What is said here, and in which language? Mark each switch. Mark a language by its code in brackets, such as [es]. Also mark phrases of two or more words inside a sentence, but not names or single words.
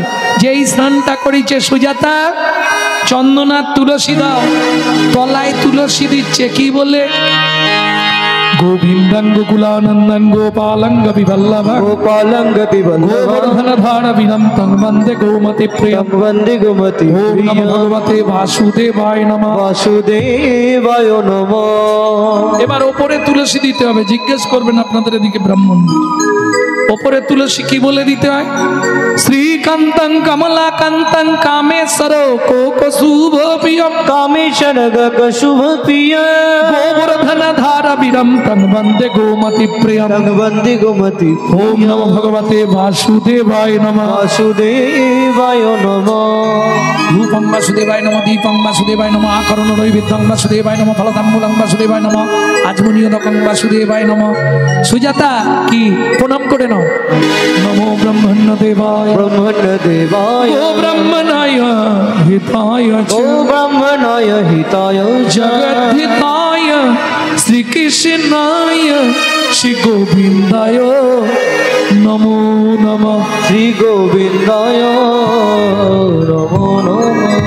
[bn] যেই স্নানটা করেছে সুজাতা, চন্দন আর তুলসী দাও, তলায় তুলসী দিচ্ছে। কি বলে? [sa] গোবিন্দাঙ্গ কুলানন্দাঙ্গ গোপালঙ্গ বিবল্লভ গোপালঙ্গ গোবর্ধনধার বিনন্তং বন্দে গোমতি প্রিয়ং বন্দে গোমতি ওম নমো ভগবতে বাসুদেবায় নমঃ বাসুদেবায় নমঃ। [bn] এবার ওপরে তুলসী দিতে হবে। জিজ্ঞেস করবেন আপনাদের এদিকে ব্রাহ্মণ, ওপরে তুলসী কি বলে দিতে হয়? [sa] শ্রীকান্তং কমলাকান্তং কামেশ্বর কোক শুভ প্রিয়ম কামেশ্বর শুভ প্রিয় গোবর্ধনধার বিনন্তং বন্দে গোমতি প্রিয়ং বন্দে গোমতি ওম নমো ভগবতে বাসুদেবায় নমঃ বাসুদেবায় নমঃ। রূপং বাসুদেবায় নমঃ, দীপং বাসুদেবায় নমঃ, আকরণ নৈবেদ্যং বাসুদেবায় নমঃ, ফলতাম্বুলং বাসুদেবায় নমঃ, আজমনীয়দকং বাসুদেবায় নমঃ। [bn] সুজাতা কি প্রণাম করে নাও। [sa] নমো ব্রহ্মণ্য দেবায় ব্রহ্মণ্য দেবায় ও ব্রহ্মণায় হিতায় চ ও ব্রহ্মণায় হিতায় জগদ্ধিতায় শ্রীকৃষ্ণায় শ্রী গোবিন্দায় নমো নমঃ। শ্রী গোবিন্দায় নমো নমঃ।